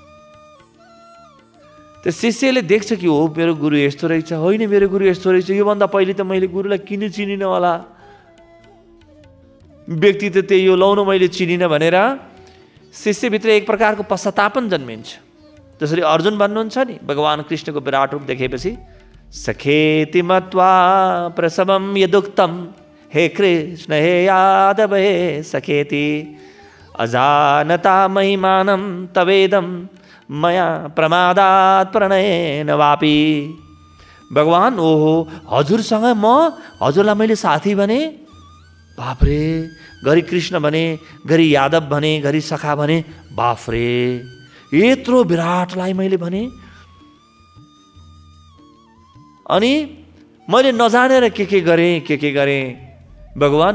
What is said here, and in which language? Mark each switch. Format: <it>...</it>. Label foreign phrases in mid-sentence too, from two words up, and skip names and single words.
<ne>त्यो शिष्यले देख्छ कि हो मेरो गुरु यस्तो रहेछ, होइन मेरो गुरु यस्तो रहेछ, योभन्दा पहिले त मैले गुरुलाई किन चिनिनँ होला, व्यक्ति त त्यही यो लाउनु मैले चिनिनँ भनेर शिष्यभित्र एक प्रकारको पश्चातापन जन्मिन्छ। जसरी अर्जुन भन्नुहुन्छ नि, भगवान् कृष्णको विराट रूप देखेपछि</ne> <sa>सखेति मत्वा प्रसवम यदुक्तम हे कृष्ण हे यादव हे सखेति अजानता महिमानं तवेदम मया प्रमादात प्रणयेन वापि।</sa> <ne>भगवान् ओहो हजुरसँग म हजुरलाई मैले साथी भने, बाफरे, घरि कृष्ण भने, घरि यादव भने, घरि सखा भने, बाफरे यत्रो विराटलाई मैले भने, अनि मैले नजानेर के गरेँ भगवान्।</ne>